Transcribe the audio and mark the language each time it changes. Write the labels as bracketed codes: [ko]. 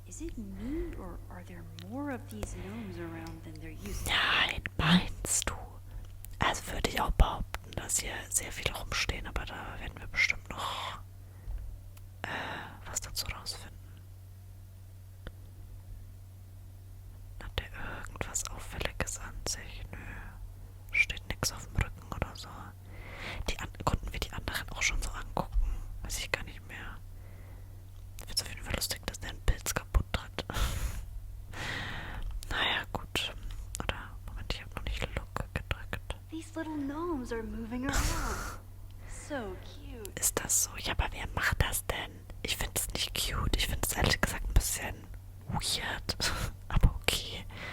[en] Is it me, or are there more of these gnomes around than there used to be? [de] Nein, meinst du? Also würde ich auch behaupten, dass hier sehr viele rumstehen, aber da werden wir bestimmt noch was dazu rausfinden. Hat der irgendwas Auffälliges an sich? Nö. Steht nix auf dem Rücken oder so. Konnten wir die anderen auch schon so angucken? Weiß ich gar nicht mehr. Ich finde es auf jeden Fall lustig, dass der einen Pilz kaputt tritt. Naja, gut. Oder, Moment, ich habe noch nicht Look gedrückt. [en] These little gnomes are moving around. So cute. [de] Ist das so? Ja, aber wer macht das denn? Ich finde es nicht cute. Ich finde es ehrlich gesagt ein bisschen weird. Aber okay.